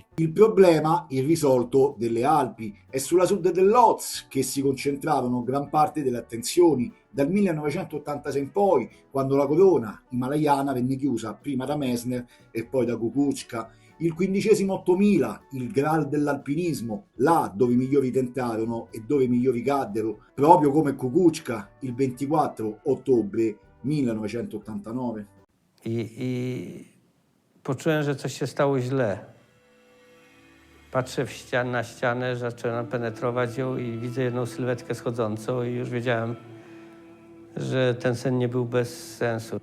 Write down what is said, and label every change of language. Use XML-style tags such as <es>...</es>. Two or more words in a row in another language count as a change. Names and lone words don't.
<it>Il problema irrisolto delle Alpi è sulla sud dell'Oz che si concentrarono gran parte delle attenzioni dal 1986 in poi, quando la corona himalayana venne chiusa prima da Messner e poi da Kukuczka. Il 15° 8000, il Graal dell'alpinismo, là dove i migliori tentarono e dove i migliori caddero, proprio come Kukuczka il 24 ottobre 1989.</it> <pl>I poczułem, że coś się stało źle. Patrzę na ścianę, zaczynam penetrować ją i widzę jedną sylwetkę schodzącą i już wiedziałem, że ten sen nie był bez sensu.</pl>